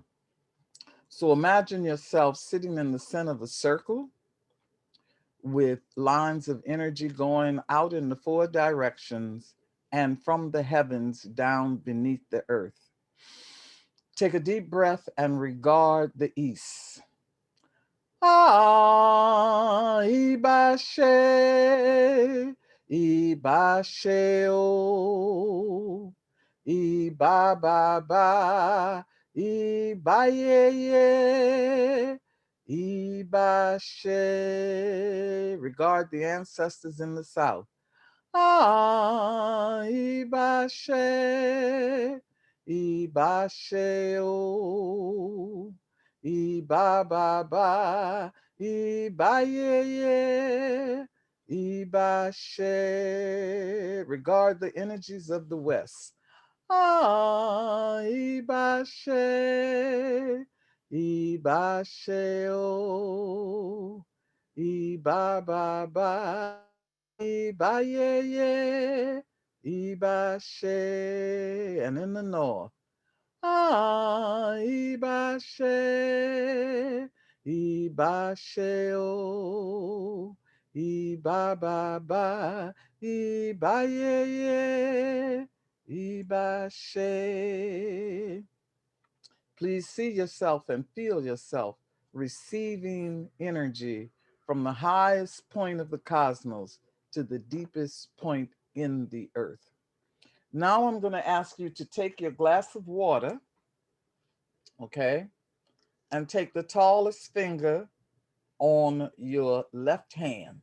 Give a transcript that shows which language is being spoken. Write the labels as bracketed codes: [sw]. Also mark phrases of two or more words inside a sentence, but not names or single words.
[en] So imagine yourself sitting in the center of a circle with lines of energy going out in the four directions and from the heavens down beneath the earth. Take a deep breath and regard the east. [yo] Ah, Ibashe, Ibashe, oh, Iba, ba, ba, Iba, ye, Ibashe. [en] Regard the ancestors in the south. [yo] Ah, Ibashe, Ibashe, oh, Iba, ba, ba, Iba, ye, Ibashe. [en] Regard the energies of the west. [yo] Ah, Ibashe, Ibashe, oh, Iba, ba, ba, Iba, ye, Ibashe. [en] And in the north, [yo] ah, Ibashe, Ibashe, oh, Iba, ba, ba, Iba, ye, Ibashe. [en] Please see yourself and feel yourself receiving energy from the highest point of the cosmos to the deepest point in the earth. Now I'm going to ask you to take your glass of water, okay, and take the tallest finger on your left hand.